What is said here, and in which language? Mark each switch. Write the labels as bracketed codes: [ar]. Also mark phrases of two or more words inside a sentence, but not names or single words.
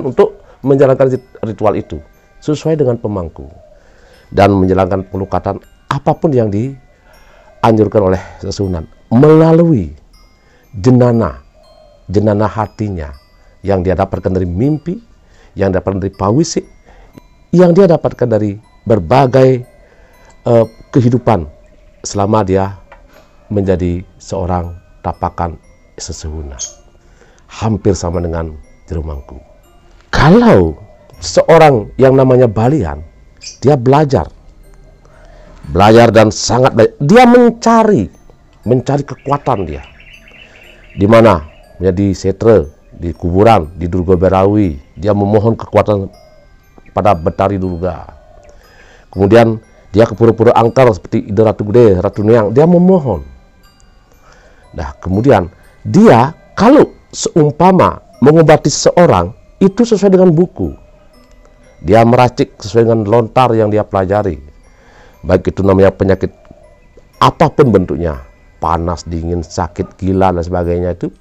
[id] untuk menjalankan ritual itu sesuai dengan pemangku dan menjalankan pelukatan apapun yang dianjurkan oleh sesuhunan melalui jenana hatinya yang dia dapatkan dari mimpi, yang dapatkan dari pawisik, yang dia dapatkan dari berbagai kehidupan selama dia menjadi seorang tapakan sesuhunan. Hampir sama dengan jero mangku. Kalau seorang yang namanya Balian, dia belajar dan sangat belajar. Dia mencari kekuatan dia. Di mana? Di setra, di kuburan, di Durga Berawi. Dia memohon kekuatan pada Betari Durga. Kemudian dia ke pura-pura angkar seperti Ida Ratu Gede, Ratu Neang. Dia memohon. Nah, kemudian dia kalau seumpama mengobati seseorang itu sesuai dengan buku. Dia meracik sesuai dengan lontar yang dia pelajari. Baik itu namanya penyakit apapun bentuknya, panas, dingin, sakit, gila dan sebagainya itu.